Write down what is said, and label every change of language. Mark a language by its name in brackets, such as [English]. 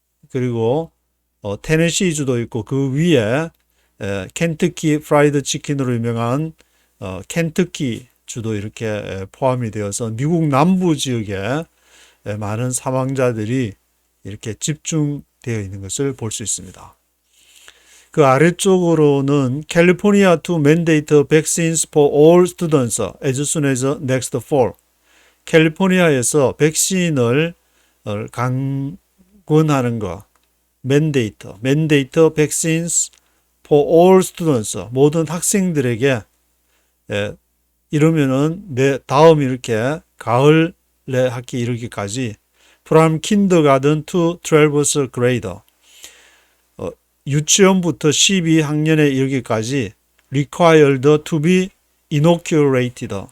[Korean] 그리고 테네시주도 있고, 그 위에 켄터키 프라이드 치킨으로 유명한 켄터키 주도 이렇게 포함이 되어서 미국 남부 지역에 많은 사망자들이 이렇게 집중되어 있는 것을 볼 수 있습니다. 그 아래쪽으로는 캘리포니아 [English] to mandate vaccines for all students as soon as next fall. [Korean] 캘리포니아에서 백신을 강권하는 거, [English] mandate vaccines for all students, [Korean] 모든 학생들에게, 이러면은 다음 이렇게 가을에 학기 이르기까지 [English] from kindergarten to 12th grade, [Korean] 유치원부터 12학년에 이르기까지 [English] required to be inoculated.